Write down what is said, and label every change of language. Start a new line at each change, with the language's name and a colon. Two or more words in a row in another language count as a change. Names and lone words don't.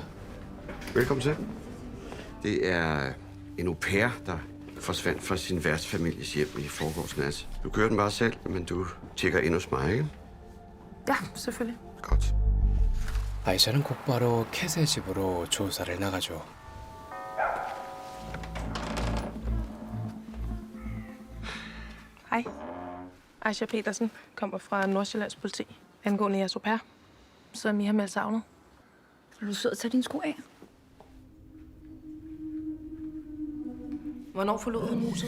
Danish: Velkommen til. Det er en au pair, der forsvandt fra sin værtsfamilies hjem i forgårs nat. Du kører den bare selv, men du tjekker ind hos mig, ikke? Ja, selvfølgelig. Godt.
Korean: 아이샤는 곧바로 캣의 집으로 조사를 나가죠.
Danish: Hej. Aisha Petersen kommer fra Nordsjællands politi angående jeres au pair, som I har meldt savnet. Er du sød at tage dine sko af? Hvornår forlod hun huset?